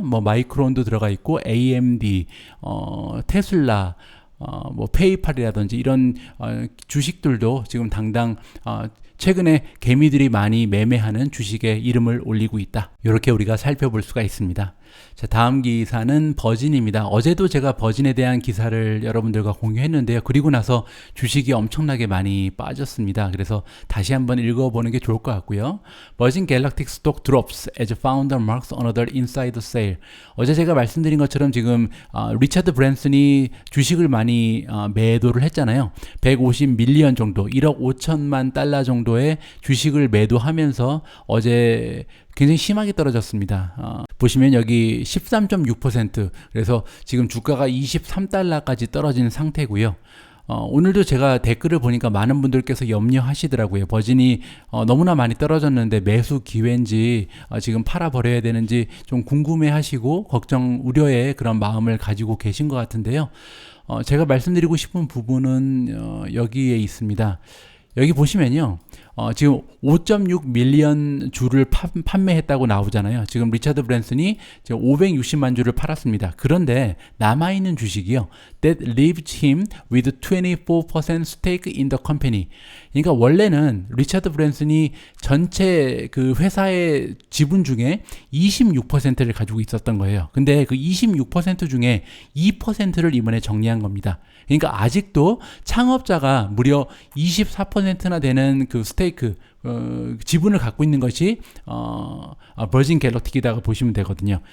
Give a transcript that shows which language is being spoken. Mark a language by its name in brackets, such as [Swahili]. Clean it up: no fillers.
[Korean] 뭐 마이크론도 들어가 있고 AMD, 테슬라, 뭐 페이팔이라든지 이런 주식들도 지금 당당 최근에 개미들이 많이 매매하는 주식의 이름을 올리고 있다. 이렇게 우리가 살펴볼 수가 있습니다. 자, 다음 기사는 버진입니다. 어제도 제가 버진에 대한 기사를 여러분들과 공유했는데요. 그리고 나서 주식이 엄청나게 많이 빠졌습니다. 그래서 다시 한번 읽어보는 게 좋을 것 같고요. [English] 버진 갤럭틱 스톡 drops as founder marks another insider sale. [Korean] 어제 제가 말씀드린 것처럼 지금 리차드 브랜슨이 주식을 많이 매도를 했잖아요. 150밀리언 정도, 1억 5천만 달러 정도의 주식을 매도하면서 어제 굉장히 심하게 떨어졌습니다. 보시면 여기 13.6%, 그래서 지금 주가가 23달러까지 떨어진 상태고요. 오늘도 제가 댓글을 보니까 많은 분들께서 염려하시더라고요. 버진이 너무나 많이 떨어졌는데 매수 기회인지 지금 팔아버려야 되는지 좀 궁금해 하시고 걱정, 우려의 그런 마음을 가지고 계신 것 같은데요. 제가 말씀드리고 싶은 부분은 여기에 있습니다. 여기 보시면요. 지금 5.6 밀리언 주를 판매했다고 나오잖아요. 지금 리차드 브랜슨이 지금 560만 주를 팔았습니다. 그런데 남아있는 주식이요. [English] That leaves him with 24% stake in the company. [Korean] 그러니까 원래는 리차드 브랜슨이 전체 그 회사의 지분 중에 26%를 가지고 있었던 거예요. 근데 그 26% 중에 2%를 이번에 정리한 겁니다. 그러니까 아직도 창업자가 무려 24%나 되는 그 스테이크, 지분을 갖고 있는 것이 버진 갤럭틱이다가 보시면 되거든요.